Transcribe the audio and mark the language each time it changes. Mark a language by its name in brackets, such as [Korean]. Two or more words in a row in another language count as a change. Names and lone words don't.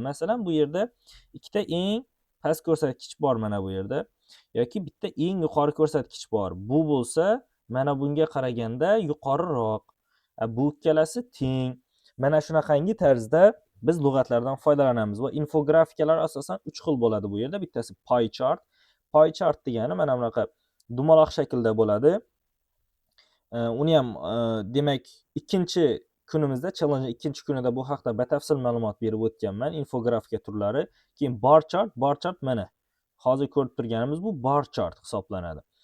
[Uzbek] Masalan, bu yerda ikkita eng past ko'rsatkich bor mana bu yerda. Yoki bitta eng yuqori ko'rsatkich bor. Bu bo'lsa, mana bunga qaraganda yuqoriroq. Bu ikkalasi teng. Mana shunaqangi tarzda biz lug'atlardan foydalanamiz va infografikalar asosan 3 xil bo'ladi bu yerda. Bittasi [English] pie chart. Pie chart [Uzbek] degani mana bunaqa dumaloq shaklda bo'ladi. Uni ham demak, ikkinchi kunimizda, challenge ikkinchi kunida bu haqda batafsil ma'lumot berib o'tganman, infografika turlari. Keyin [English] bar chart [Uzbek] mana. Hozir ko'rib turganimiz bu [English] bar chart [Uzbek] hisoblanadi.